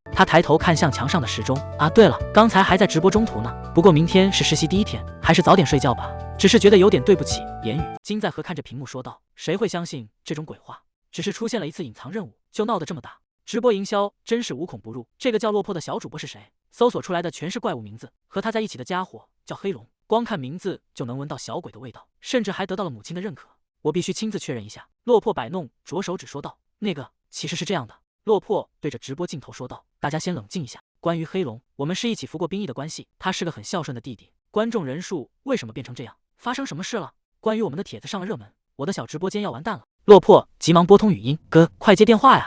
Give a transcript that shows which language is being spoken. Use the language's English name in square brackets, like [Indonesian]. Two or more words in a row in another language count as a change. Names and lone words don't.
[Chinese] 他抬頭看向牆上的時鐘：“啊，對了，剛才還在直播中途呢。不過明天是實習第一天，還是早點睡覺吧。只是覺得有點對不起。” 言語金在和看着屏幕說道：“誰會相信這種鬼話？只是出現了一次隱藏任務，就鬧得這麼大。直播營銷真是無孔不入。這個叫落魄的小主播是誰？搜索出來的全是怪物名字，和他在一起的家伙叫黑龍，光看名字就能聞到小鬼的味道，甚至還得到了母親的認可。我必須親自確認一下。” 落魄擺弄着手指說道：“那個，其實是這樣的。” 落魄對着直播鏡頭說道：“大家先冷靜一下。關於黑龍，我們是一起服過兵役的關係，他是個很孝順的弟弟。觀眾人數為什麼變成這樣？發生什麼事了？關於我們的帖子上了熱門，我的小直播間要完蛋了。”落魄急忙撥通語音：“哥，快接電話呀！”